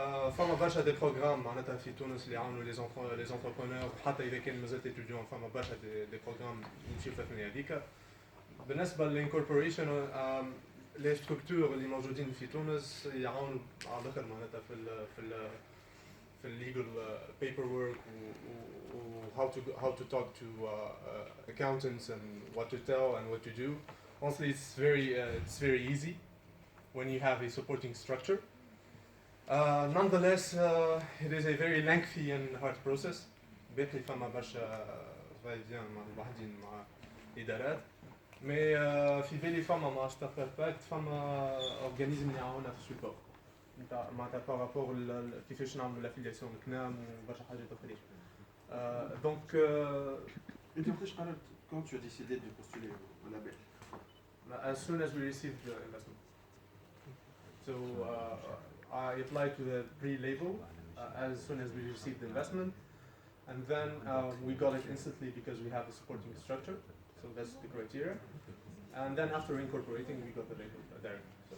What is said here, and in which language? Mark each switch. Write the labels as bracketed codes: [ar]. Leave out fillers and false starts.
[ar] فما برشا دي بروغرام معناتها في تونس اللي يعاونوا لي زونتربرونور، حتى اذا كان مازلت اتيديون فما برشا دي بروغرام يمشيو في الثنيه هذيك. بالنسبه للانكوربوريشن، لي ستركتور اللي موجودين في تونس يعاونوا على الاخر معناتها في [en] legal paperwork [ar] و [en] how to talk to accountants and what to tell and what to do. Honestly, it's very easy when you have a supporting structure. Nonetheless, it is a very lengthy and hard process. [ar] باقي فما برشا فايدين مع الوحدين مع الادارات. مي في بالي فما مع ستارت باكت فما اورجانيزم اللي يعاوننا في السبور. معناتها بارابور كيفاش نعملوا لافيلياسيون كنام وبرشا حاجات اخرين. دونك انت وقتاش قررت [fr] quand tu as décidé de postuler au label? [en] As soon as we received the investment. So I applied to the pre-label as soon as we received the investment, and then we got it instantly because we have a supporting structure. So that's the criteria. And then after incorporating, we got the label directly.